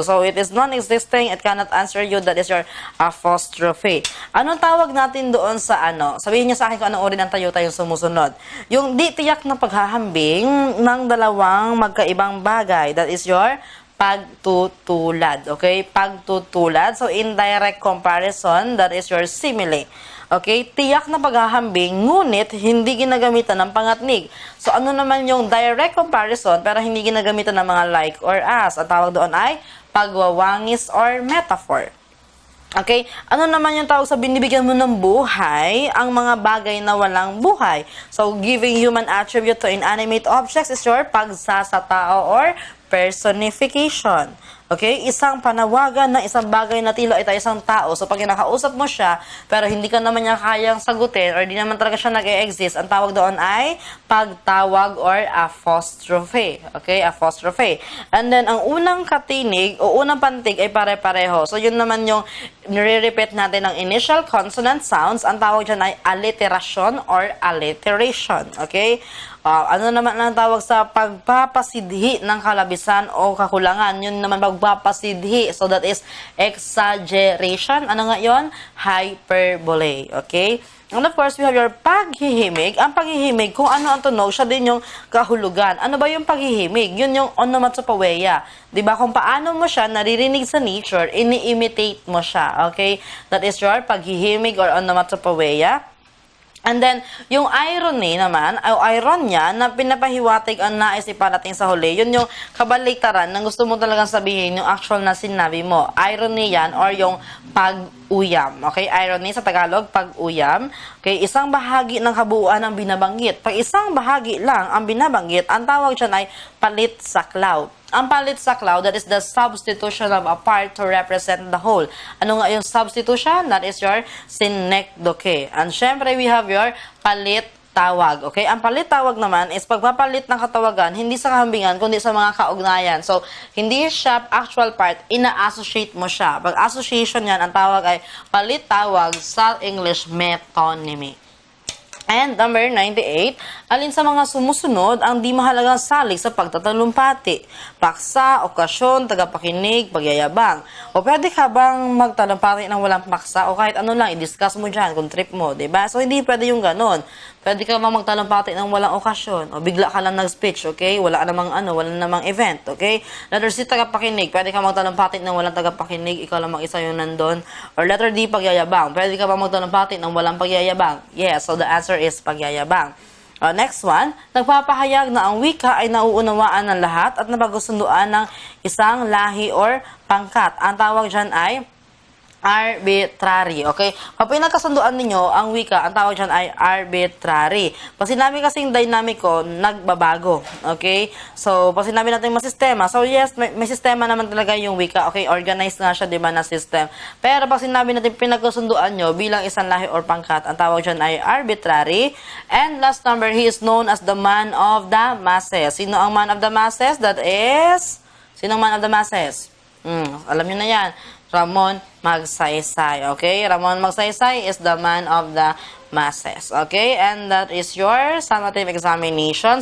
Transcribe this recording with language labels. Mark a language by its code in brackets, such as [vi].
[en] So, it is non-existing, it cannot answer you, that is your apostrophe. [tl] Anong tawag natin doon sa Sabihin niyo sa akin kung anong uri ng tayutay yung sumusunod. Yung di tiyak na paghahambing ng dalawang magkaibang bagay, that is your pagtutulad. Okay? Pagtutulad. [en] So, indirect comparison, that is your simile. [tl] Okay? Tiyak na paghahambing, ngunit hindi ginagamitan ng pangatnig. So, ano naman yung direct comparison, pero hindi ginagamitan ng mga like or as? Ang tawag doon ay pagwawangis or metaphor. Okay? Ano naman yung tawag sa binibigyan mo ng buhay, ang mga bagay na walang buhay? [en] So, giving human attribute to inanimate objects is your pagsasatao or personification. Okay? [tl] Isang panawagan na isang bagay na tila ito isang tao. So, pag kinakausap mo siya, pero hindi ka naman niya kayang sagutin or di naman talaga siya nag-e-exist, ang tawag doon ay pagtawag or apostrophe. Okay? Apostrophe. And then, ang unang katinig o unang pantig ay pare-pareho. So, yun naman yung nire-repeat natin ng initial consonant sounds. Ang tawag dyan ay alliteration or alliteration. Okay? Ano naman ang tawag sa pagpapasidhi ng kalabisan o kakulangan? Yun naman pagpapasidhi. [en] So, that is exaggeration. [tl] Ano nga yun? [en] Hyperbole. Okay? And of course, we have your paghihimig. [tl] Ang paghihimig, kung ano ang tunog, siya din yung kahulugan. Ano ba yung paghihimig? Yun yung onomatopoeia. Diba? Kung paano mo siya naririnig sa nature, ini-imitate mo siya. [en] Okay? That is your paghihimig or onomatopoeia. [tl] And then, yung irony naman, o ironya, na pinapahiwatig ang nais iparating sa huli, yun yung kabaliktaran na gusto mo talagang sabihin, yung actual na sinabi mo. Irony yan, or yung pag-uyam. Okay? Irony sa Tagalog, pag-uyam. Okay? Isang bahagi ng kabuuan ang binabanggit. Pag isang bahagi lang ang binabanggit, ang tawag dyan ay palit saklaw. [en] Ang palit saklaw, that is the substitution of a part to represent the whole. [tl] Ano nga yung [en] substitution? That is your synecdoche. And syempre, we have your palit tawag. Okay? [tl] Ang palit tawag naman is pagpapalit ng katawagan, hindi sa kahambingan, kundi sa mga kaugnayan. So, hindi siya actual part, ina-associate mo siya. Pag association yan, ang tawag ay palit tawag sa English metonymy. And number 98, alin sa mga sumusunod ang di mahalagang salik sa pagtatalumpati? Paksa, okasyon, tagapakinig, pagyayabang. O pwede ka bang magtalumpati ng walang paksa o kahit ano lang, i-discuss mo dyan kung trip mo, diba? So, hindi pwede yung ganon. Pwede ka bang magtalumpati ng walang okasyon o bigla ka lang nag-speech, okay? Wala namang event, okay? Letter C, tagapakinig. Pwede ka magtalumpati ng walang tagapakinig, ikaw lang mag-isa yung nandun. Or letter D, pagyayabang. Pwede ka bang magtalumpati ng walang pagyayabang? [en] Yes, so the answer is pagyayabang. [tl] Next one, nagpapahayag na ang wika ay nauunawaan ng lahat at napagusunduan ng isang lahi or pangkat. Ang tawag dyan ay arbitrary. Okay? Kapag pinagkasunduan ninyo ang wika, ang tawag dyan ay arbitrary. Pag sinabi kasing dynamico, nagbabago. Okay? So, pag sinabi natin masistema, so yes, may sistema naman talaga yung wika. Okay? Organized nga siya, di ba, na system. Pero pag sinabi natin pinagkasunduan nyo bilang isang lahi or pangkat, ang tawag dyan ay arbitrary. [en] And last number, he is known as the man of the masses. [tl] Sino ang man of the masses? That is... Sino ang man of the masses? Alam nyo na yan. Ramon Magsaysay. Okay? [en] Ramon Magsaysay is the man of the masses. Okay? And that is your summative examination.